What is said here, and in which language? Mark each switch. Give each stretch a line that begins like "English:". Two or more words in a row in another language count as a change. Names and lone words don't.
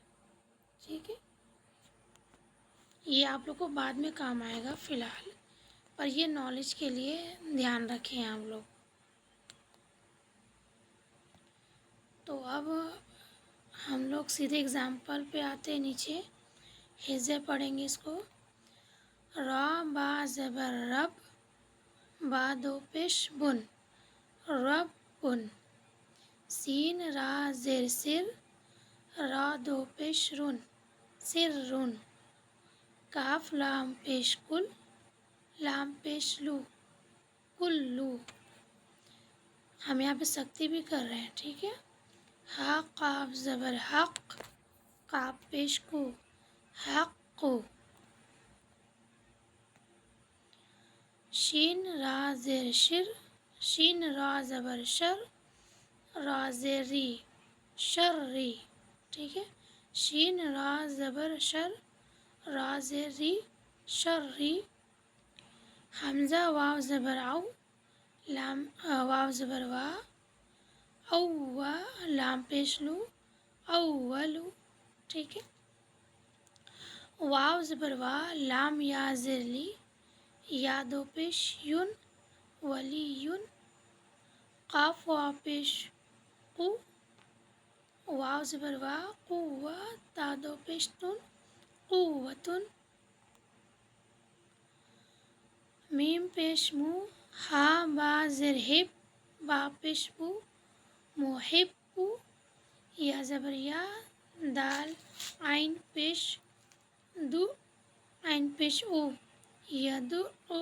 Urdu: ٹھیک ہے، یہ آپ لوگ کو بعد میں کام آئے گا، فی الحال پر یہ نالج کے لیے دھیان رکھیں آپ لوگ۔ تو اب ہم لوگ سیدھے ایگزامپل پہ آتے ہیں، نیچے حصے پڑھیں گے اس کو۔ را با زبر رب، با دو پیش بن، رب بن۔ سین را زیر سر، را دو پیش رن، سر رن۔ کاف لام پیش کل، لام پیش لو، کل لو۔ ہم یہاں پہ سختی بھی کر رہے ہیں۔ ٹھیک ہے، ہا قاف زبر حق، قاف پیش کو، حق کو۔ شین را زیر شر، شین را زبر شر، را زیر ری، شر ری۔ ٹھیک ہے، شین را زبر شر، را زیر ری، شر ری۔ حمزہ واو زبر او، لام واو زبر وا، او وا، لام پیش لو، اولو۔ ٹھیک ہے، واو زبر وا، لام یا زیر لی، یا دو پیش یون، ولی یون۔ قاف واو پیش قو، واو زبر وا، قوہ، تا دو پیش تن، قوة. میم پیش مو، ہا با زر ہب، با پیش بو، محب، یا زبر یا، دال عین پیش دو، عین پیش او، یدعو.